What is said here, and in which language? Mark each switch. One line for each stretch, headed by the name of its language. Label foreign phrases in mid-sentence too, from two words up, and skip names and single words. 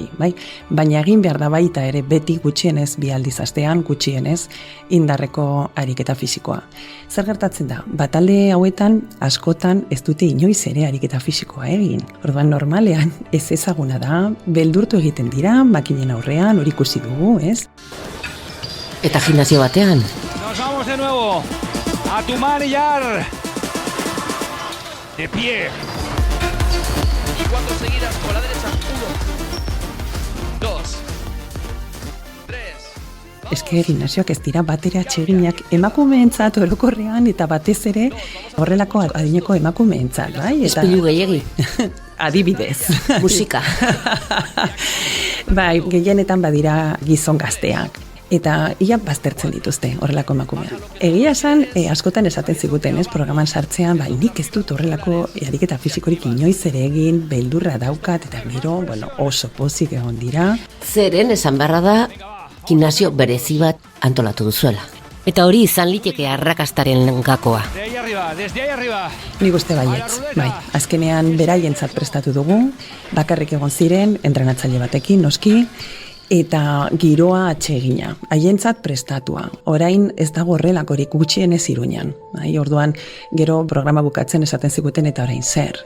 Basque: Baina egin behar da baita ere beti gutxienez, 2 aldiz astean, gutxienez, indarreko ariketa fisikoa. Zer gertatzen da? Talde hauetan askotan ez dute inoiz ere ariketa fisikoa egin. Orduan normalean ez ezaguna da, beldurtu egiten dira, makinen aurrean, hori ikusi dugu, ez? Eta gimnasio batean.
Spanish: Nos vamos de nuevo a tumanillar. De pie. Y 4 seguidas con la derecha. 1, 2, 3.
Basque: Eske gimnasioak ez dira batera atseginak emakumeentzat orokorrean eta batez ere horrelako adineko emakumeentzat, bai? Ispilu gehiegi. Adibidez. Musika. Bai, gehienetan badira gizon gazteak. Eta ia baztertzen dituzte horrelako emakumeak. Egia esan, askotan esaten ziguten, programan sartzean, nik ez dut horrelako ariketa fisikorik inoiz ere egin, beldurra daukat, eta gero, oso pozik egon dira. Zeren esan beharra da, gimnasio berezi bat antolatu duzuela. Eta hori izan liteke arrakastaren gakoa.
Spanish: Desde ahí arriba.
Basque: Nik uste baietz, bai. Azkenean beraientzat prestatu dugu, bakarrik egon ziren, entrenatzaile batekin, noski, eta giroa atsegina, haientzat prestatua. Orain ez dago horrelakorik gutxienez Iruñan. Orduan, gero programa bukatzen esaten ziguten eta orain zer.